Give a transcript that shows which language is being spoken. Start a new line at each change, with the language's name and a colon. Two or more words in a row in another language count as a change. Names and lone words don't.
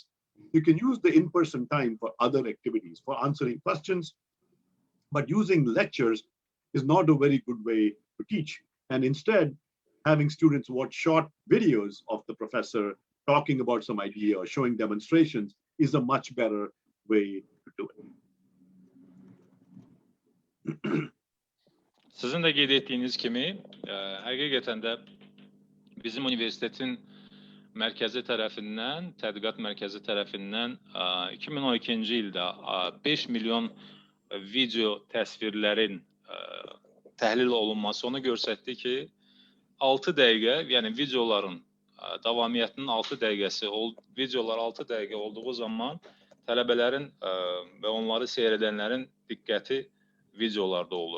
English: You can use the in-person time for other activities, for answering questions. But using lectures is not a very good way to teach. And instead, having students watch short videos of the professor talking about some idea or showing demonstrations is a much better way to do it.
Azerbaijani: Sizin de qeyd etdiyiniz kimi, həqiqətən də bizim universitetin mərkəzi tərəfindən, tədqiqat mərkəzi tərəfindən 2012-ci ildə 5 milyon video təsvirlərin təhlil olunması onu göstərdi ki, 6 dəqiqə, yəni videoların davamiyyətinin 6 dəqiqəsi, videolar 6 dəqiqə olduğu zaman tələbələrin və onları seyr edənlərin diqqəti videolarda olur.